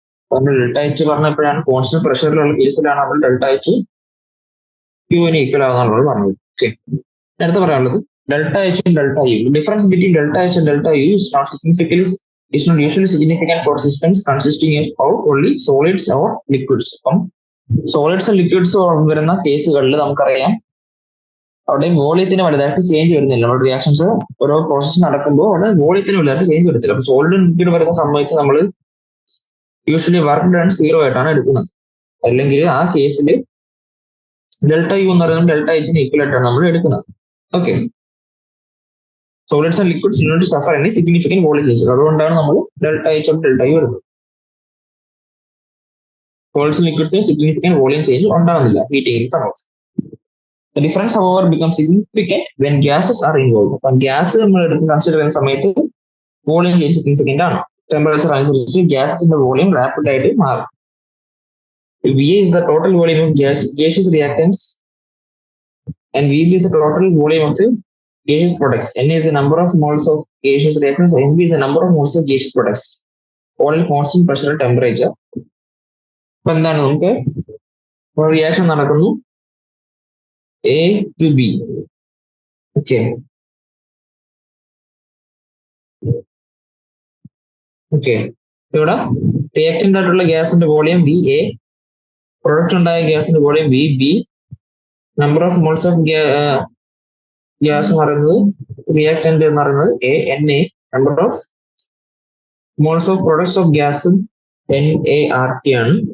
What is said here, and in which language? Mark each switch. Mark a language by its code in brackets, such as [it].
[ml] നമ്മൾ delta H പറഞ്ഞപ്പോഴാണ് constant പ്രഷറിലുള്ള കേസിലാണ് നമ്മൾ ഡെൽറ്റ എച്ച് ക്യൂവിന് ഈക്വൽ ആവുന്നത് പറഞ്ഞത്. ഓക്കെ, അടുത്ത് പറയാനുള്ളത് delta H delta U. [en] Difference between delta H and delta U is not usually significant for systems consisting of only solids or liquids. [ml] അപ്പം solids liquids വരുന്ന കേസുകളിൽ നമുക്കറിയാം അവിടെ വോളിയത്തിന് വലുതായിട്ട് ചേഞ്ച് വരുന്നില്ല. നമ്മുടെ റിയാക്ഷൻസ് ഓരോ പ്രോസസ് നടക്കുമ്പോൾ അവിടെ വോളിയത്തിന് വലുതായിട്ട് ചേഞ്ച് വരത്തില്ല. അപ്പൊ സോളിഡ് ലിക്വിഡ് വരുന്ന സമയത്ത് നമ്മൾ യൂഷ്വലി വർക്ക് ഡൺ 0 ആയിട്ടാണ് എടുക്കുന്നത്. അല്ലെങ്കിൽ ആ കേസിൽ ഡെൽറ്റ യു എന്ന് പറയുന്നത് ഡെൽറ്റ എച്ചിന് ഈക്വൽ ആയിട്ടാണ് നമ്മൾ എടുക്കുന്നത്. [en] Okay, solids and liquids do not suffer any significant volume change. [ml] അതുകൊണ്ടാണ് നമ്മൾ delta H and delta U എടുക്കുന്നത്. Solids and ലിക്വിഡ്സിന് significant volume change ഉണ്ടാകുന്നില്ല ഹീറ്റിംഗിൽ സമയത്ത്. [en] The difference, however, becomes significant when gases are involved. [ml] അപ്പം gas നമ്മൾ എടുത്ത് കൺസിഡർ ചെയ്യുന്ന സമയത്ത് വോളിയം ചേഞ്ച് സിഗ്നിഫിക്കന്റ് ആണ്. ടെമ്പറേച്ചർ അനുസരിച്ച് ഗ്യാസസിന്റെ വോളിയം റാപ്പിഡ് ആയിട്ട് മാറും. [en] VA is the total volume of gaseous reactants and VB is the total volume of the gaseous products. N is the number of moles of gaseous reactants, NB is the number of moles of gaseous products. All in constant pressure and temperature. [ml] അപ്പൊ എന്താണ്, നമുക്ക് reaction നടക്കുന്നു A to B. Okay. ഇവിടെ reactant ആയിട്ടുള്ള ഗ്യാസിന്റെ volume VA, product ഉണ്ടായ ഗ്യാസിന്റെ volume VB, number of moles of gas എന്ന് പറയുന്നത് റിയാക്ടന്റ് എന്ന് പറയുന്നത് NA, number of moles of products of gas NaRT ആണ്.